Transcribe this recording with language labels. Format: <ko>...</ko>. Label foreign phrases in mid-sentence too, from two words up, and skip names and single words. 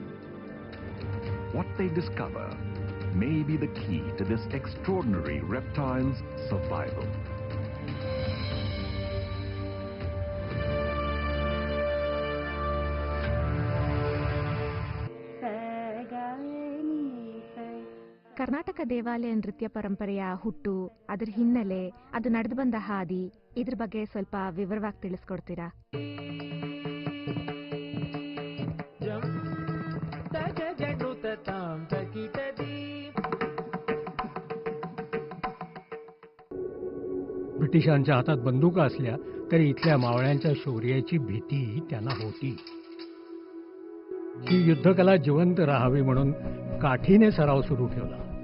<en>What they discover may be the key to this extraordinary reptile's survival.</en> <kn>ಕರ್ನಾಟಕ ದೇವಾಲಯ ನೃತ್ಯ ಪರಂಪರೆಯ ಹುಟ್ಟು ಅದರ ಹಿನ್ನೆಲೆ ಅದು ನಡೆದು ಬಂದ ಹಾದಿ ಇದ್ರ ಬಗ್ಗೆ ಸ್ವಲ್ಪ ವಿವರವಾಗಿ ತಿಳಿಸ್ಕೊಡ್ತೀರಾ</kn> <mr>ब्रिटिशांच्या हातात बंदुका असल्या तरी इथल्या मावळ्यांच्या शौर्याची भीती त्यांना होती ही युद्धकला जिवंत राहावी म्हणून काठीने सराव सुरू ठेवला</mr>